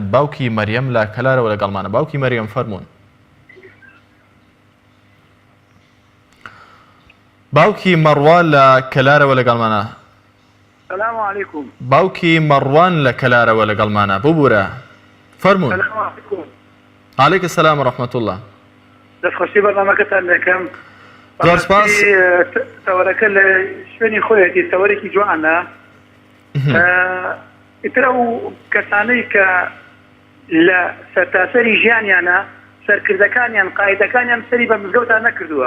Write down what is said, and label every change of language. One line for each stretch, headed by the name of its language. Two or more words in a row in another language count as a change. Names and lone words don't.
Central Kurdish: باوکی مەریەم لە کەلارەوە لەگەڵمانە. باوکی مەریەم فەرموون. باوکی مەڕوان لە کەلارەوە لەگەڵمانە.
Arabic: السلام عليكم.
Central Kurdish: باوکی مەڕوان لە کەلارەوە لەگەڵمانە. ببوورە فەرموون.
Arabic: السلام عليكم. عليك السلام ورحمة الله.
Central Kurdish: دەستخۆشی بەرنامەکەتان دەکەم. زۆر سپاس. تەوەرەکە لە شوێنی خۆیەتی تەوەرێکی جوانە. ئیترە و کەسانەی کە لە سەرتاسەری ژیانیانە سەرکردەکانیان قایدەکانیان سەری بە مزگەوتان نەکردووە.